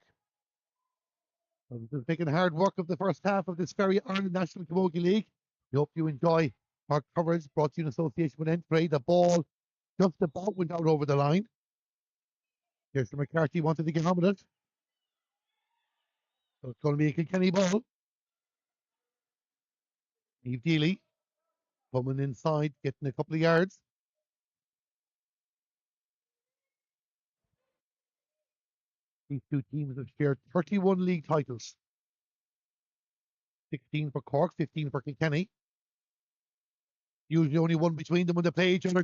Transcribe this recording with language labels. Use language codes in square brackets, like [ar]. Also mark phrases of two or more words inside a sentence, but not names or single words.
[en] So this is making hard work of the first half of this Very Ireland National Camogie League. We hope you enjoy our coverage brought to you in association with Entry. The ball just about went out over the line. Saoirse McCarthy wanted to get on with it. So it's going to be a Kilkenny ball. Niamh Deely coming inside, getting a couple of yards. These two teams have shared 31 league titles. 16 for Cork, 15 for Kilkenny. Usually only one between them when they play each other.